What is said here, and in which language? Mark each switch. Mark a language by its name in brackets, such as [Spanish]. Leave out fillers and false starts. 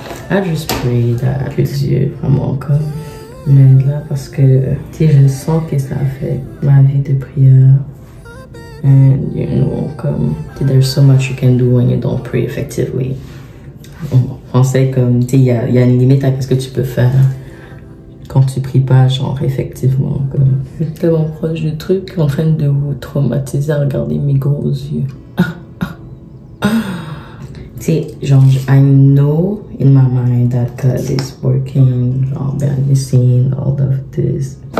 [English] I just pray that [French] que Dieu vraiment comme m'aide là parce que tu sais, je sens que ça affecte ma vie de prière. [English] And you know, [French] comme [English] there's so much you can do when you don't pray effectively. [French] En français, comme tu sais, il y a une limite à ce que tu peux faire quand tu pries pas, genre effectivement. Comme je suis tellement proche du truc en train de vous traumatiser à regarder mes gros yeux. Tu sais, genre, [English] I know in my mind that God is working, [French] genre, [English] behind the scene, all of this.